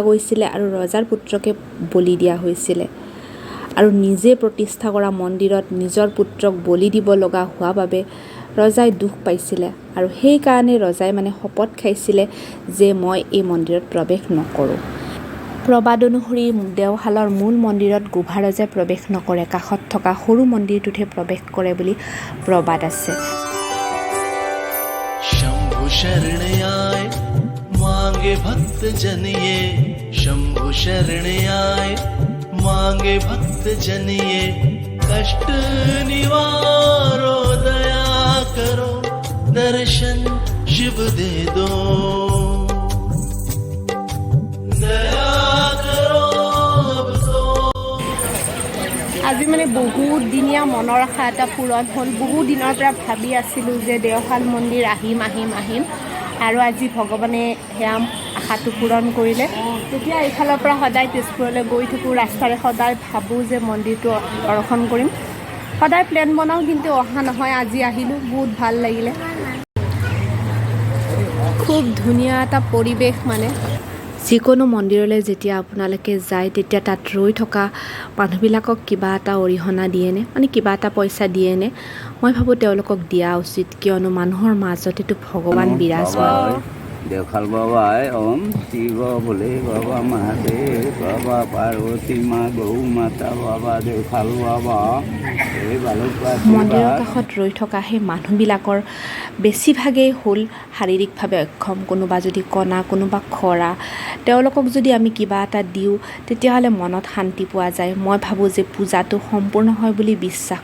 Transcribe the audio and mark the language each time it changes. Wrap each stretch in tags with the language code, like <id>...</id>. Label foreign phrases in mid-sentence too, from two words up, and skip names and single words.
<as>গৈছিলে আৰু ৰজাৰ পুত্ৰকে বলি দিয়া হৈছিলে আৰু নিজে প্ৰতিষ্ঠা কৰা মন্দিৰত নিজৰ পুত্ৰক বলি দিব লগা হোৱা বাবে ৰজাই দুখ পাইছিলে আৰু সেইকাৰণে ৰজাই মানে শপত খাইছিলে যে মই এই মন্দিৰত প্ৰৱেশ নকৰোঁ প্ৰবাদ অনুসৰি দেওশালৰ মূল মন্দিৰত গোভা ৰজাই প্ৰৱেশ নকৰে কাষত থকা সৰু মন্দিৰটোতহে প্ৰৱেশ কৰে বুলি প্ৰবাদ আছে</as> <hi>शंभु शरण आए मांगे भक्त जनिए शंभु शरण आए मांगे भक्त जनिए कष्ट निवारो दया करो दर्शन शिव दे दो दया करो अब तो</hi> <as>আজি মানে বহুত দিনীয়া মনৰ আশা এটা পূৰণ হ'ল বহুত দিনৰ পৰা ভাবি আছিলোঁ যে দেওশাল মন্দিৰ আহিম আৰু আজি ভগৱানে সেয়া আশাটো পূৰণ কৰিলে তেতিয়া এইফালৰ পৰা সদায় তেজপুৰলৈ গৈ থাকোঁ ৰাস্তাৰে সদায় ভাবোঁ যে মন্দিৰটো দৰ্শন কৰিম সদায় প্লেন বনাওঁ কিন্তু অহা নহয় আজি আহিলোঁ বহুত ভাল লাগিলে খুব ধুনীয়া এটা পৰিৱেশ মানে যিকোনো মন্দিৰলৈ যেতিয়া আপোনালোকে যায় তেতিয়া তাত ৰৈ থকা মানুহবিলাকক কিবা এটা অৰিহণা দিয়েনে মানে কিবা এটা পইচা দিয়েনে মই ভাবোঁ তেওঁলোকক দিয়া উচিত কিয়নো মানুহৰ মাজতেতো ভগৱান বিৰাজমান</as> <hi>देवखाल बाबा है ओम शिव बोले बाबा महादेव बाबा पार्वती माँ गौ माता बाबा देवखाल बाबा</hi> <as>মন্দিৰৰ কাষত ৰৈ থকা সেই মানুহবিলাকৰ বেছিভাগেই হ'ল শাৰীৰিকভাৱে অক্ষম কোনোবা যদি কণা কোনোবা খৰা তেওঁলোকক যদি আমি কিবা এটা দিওঁ তেতিয়াহ'লে মনত শান্তি পোৱা যায় মই ভাবোঁ যে পূজাটো সম্পূৰ্ণ হয় বুলি বিশ্বাস</as>